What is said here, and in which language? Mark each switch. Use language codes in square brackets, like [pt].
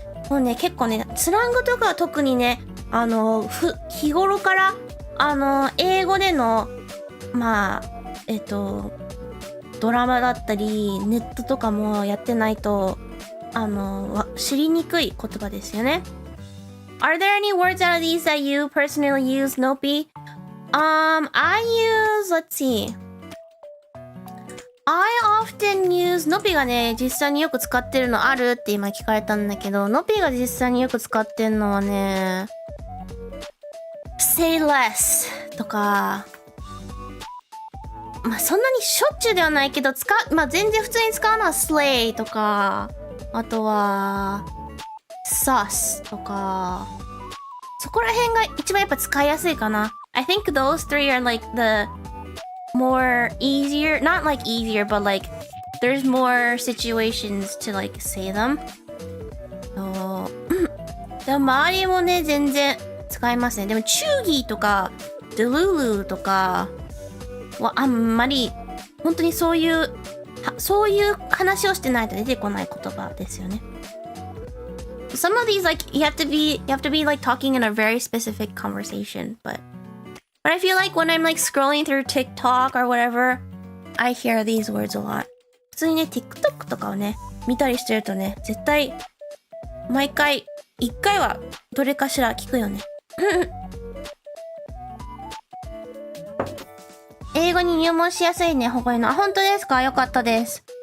[ja] もうね、結構ね、スラングとかは特にね、日頃から、英語での、まあ、ドラマだったり、ネットとかもやってないと、知りにくい言葉ですよね。 [en] Are there any words out of these that you personally use, Nopi? I use, let's see.I often use [ja] ノピがね実際によく使ってるのあるって今聞かれたんだけど、ノピが実際によく使ってんのはね say less とか、まあそんなにしょっちゅうではないけどまあ全然普通に使うのは slay とか、あとは sus とか、そこら辺が一番やっぱ使いやすいかな。 [en] I think those three are like the more easier, not like easier, but like there's more situations to like say them. [ja] でも周りもね全然使いますね。でもチューギーとかドゥルルーとかはあんまり本当にそういう話をしてないと出てこない言葉ですよね。 [en] Some of these like you have to be like talking in a very specific conversation, but I feel like when I'm like scrolling through TikTok or whatever, I hear these words a lot. [ja] 普通にね、TikTok とかをね、見たりしてるとね、絶対、毎回、一回はどれかしら聞くよね。英語に入門しやすいね、こういうの。あ、本当ですか？よかったです。